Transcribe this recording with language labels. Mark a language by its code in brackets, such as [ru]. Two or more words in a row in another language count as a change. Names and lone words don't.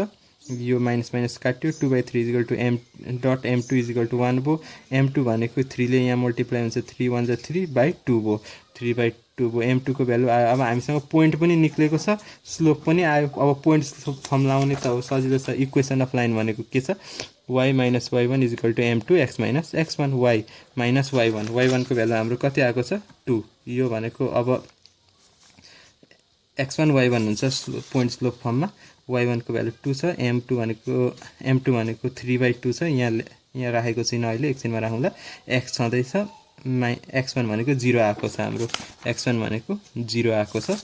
[ne] यो माइनस माइनस काट्यो 2/3 = m डट m2 = 1 भयो। m2 भनेको 3 ले यहाँ मल्टिप्लाई हुन्छ 3 1 = 3/2 भयो, 3/2 भयो। m2 को भ्यालु आयो। अब हामीसँग पोइन्ट पनि निक्लेको छ, स्लोप पनि आयो। अब [en] point form [ne] लाउने त हो, सजिलो छ। [en] equation of line [ne] भनेको के छ y - y1 = m2 x - x1 y - y1। y1 को भ्यालु हाम्रो कति आएको छ 2। यो भनेको अब x1 y1 हुन्छ [en] point slope [ne] फर्ममा। y1 को भ्यालु 2 छ, m2 भनेको 3/2 छ। यहाँ राखेको छैन अहिले, एकछिनमा राखौँला। x छँदैछ, x1 भनेको 0 आएको छ हाम्रो, x1 भनेको 0 आएको छ।